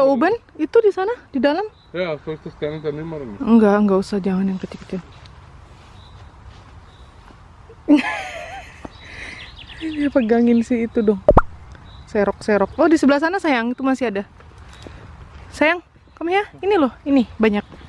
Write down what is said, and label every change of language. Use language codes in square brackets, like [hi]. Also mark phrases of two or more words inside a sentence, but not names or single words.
[de] Da oben, [id] itu di sana, di dalam? [de] Ja, sollst du das kleine dann nicht machen. [id] Enggak usah, jangan yang kecil-kecil. Dia pegangin si itu dong. Serok-serok. Oh, di sebelah sana sayang, itu masih ada. Sayang, kamu ya? Ini loh, ini banyak.